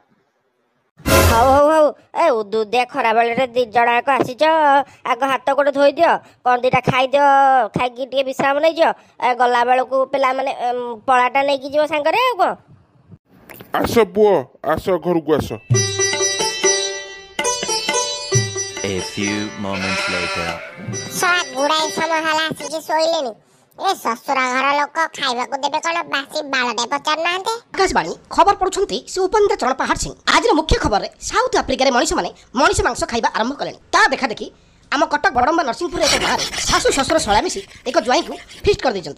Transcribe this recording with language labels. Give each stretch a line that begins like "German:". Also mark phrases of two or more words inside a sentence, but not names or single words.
Odia: ହଉ ହଉ ହଉ ଏ ଉଦୁଦିଆ ଖରା ବେଳରେ 2 ଜଣ ଯାକ ଆସିଛ ଆଗ ହାତ ଗୋଡ଼ ଧୋଇ ଦିଅ କ'ଣ ଦିଟା ଖାଇଦିଅ ଖାଇକି ଟିକେ ବିଶ୍ରାମ ନେଇଯିଅ ଗଲା ବେଳକୁ ପିଲାମାନେ ପଳାଟା ନେଇକି ଯିବ ସାଙ୍ଗରେ ଆଉ କ'ଣ। ଆସ ପୁଅ ଆସ ଘରକୁ ଆସ।
English: A few moments later.
Odia: ଶଳା ଗୁଡାଏ ସମୟ ହେଲା ଆସିକି ଶୋଇଲେଣି। ଏ ଶ୍ୱଶୁର ଘର ଲୋକ ଖାଇବାକୁ ଦେବେ କଣ ବାସି ବାଳଟେ ପଚାରୁନାହାନ୍ତି। ଆକାଶବାଣୀ ଖବର ପଢୁଛନ୍ତି ସେ ଉପେନ୍ଦ୍ର ଚରଣ ପାହାଡ଼ ସିଂ। ଆଜିର ମୁଖ୍ୟ ଖବରରେ ସାଉଥ ଆଫ୍ରିକାରେ ମଣିଷମାନେ ମଣିଷ ମାଂସ ଖାଇବା ଆରମ୍ଭ କଲେଣି। ତା ଦେଖା ଦେଖି ଆମ କଟକ ବଡମ୍ବା ନରସିଂହପୁର ଏକ ଗାଁରେ ଶାଶୁ ଶ୍ୱଶୁର ଶଳା ମିଶି ଏକ ଜ୍ୱାଇଁକୁ ଫିଷ୍ଟ କରିଦେଇଛନ୍ତି।